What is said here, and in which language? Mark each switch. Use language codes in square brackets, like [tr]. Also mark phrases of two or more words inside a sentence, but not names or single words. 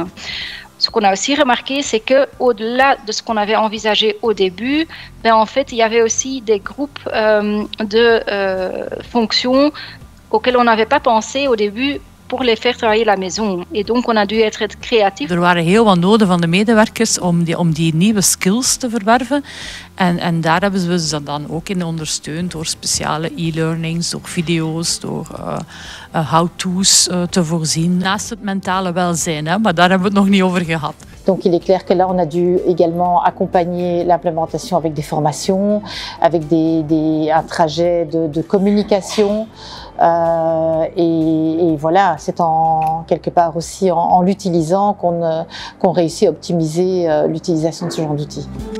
[fr] Ce qu'on a aussi remarqué, c'est qu'au-delà de ce qu'on avait envisagé au début, en fait, il y avait aussi des groupes de fonctions auxquelles on n'avait pas pensé au début pour les faire travailler à la maison. Et donc, on a dû être créatif. [nl] Er waren heel wat noden van de medewerkers om die nieuwe skills te verwerven. En daar hebben we ze dan ook in ondersteund door speciale e-learnings, door video's, door how-to's te voorzien. Naast het mentale welzijn, hè, maar daar hebben we het nog niet over gehad. [fr] Donc il est clair que là, on a dû également accompagner l'implémentation avec des formations, avec un trajet de communication. Et voilà, c'est quelque part aussi en l'utilisant qu'on réussit à optimiser l'utilisation de ce genre d'outils.